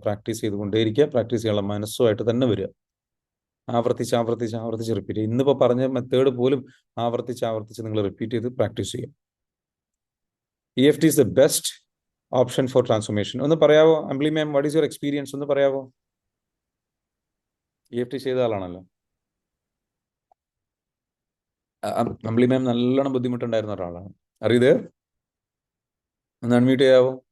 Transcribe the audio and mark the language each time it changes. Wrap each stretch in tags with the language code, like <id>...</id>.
<ml>Practice ചെയ്തുകൊണ്ടേയിരിക്കുക. Practice ചെയ്യാനുള്ള മനസ്സുമായിട്ട് തന്നെ വരിക. ആവർത്തിച്ച് റിപ്പീറ്റ് ചെയ്യുക. ഇന്നിപ്പോൾ പറഞ്ഞ മെത്തേഡ് പോലും ആവർത്തിച്ച് നിങ്ങൾ റിപ്പീറ്റ് ചെയ്ത് പ്രാക്ടീസ് ചെയ്യും.</ml> <en>EFT is the best option for transformation.</en> <ml>ഒന്ന് പറയാവോ അംബ്ലി മാം,</ml> <en>What is your experience?</en> <ml>ഒന്ന് പറയാവോ? EFT ചെയ്ത ആളാണല്ലോ. അംബ്ലി മാം നല്ലോണം ബുദ്ധിമുട്ടുണ്ടായിരുന്ന ഒരാളാണ്. അറിയത്? ഒന്ന് അൺമ്യൂട്ട് ചെയ്യാവോ?</ml>